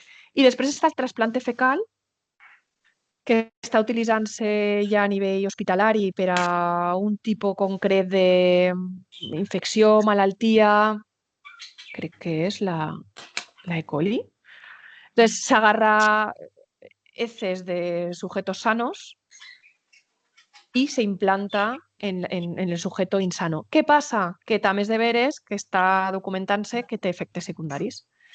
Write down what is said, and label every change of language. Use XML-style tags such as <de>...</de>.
<ca>I després està el trasplante fecal, que està utilitzant-se ja a nivell hospitalari per a un tipus concret d'infecció, malaltia, crec que és la E. coli.</ca> <es>Entonces, s'agarra heces de sujetos sanos y se implanta en el sujeto insano. ¿Qué pasa?</es> <ca>Que també és de veres que està documentant-se que té efectes secundaris.</ca>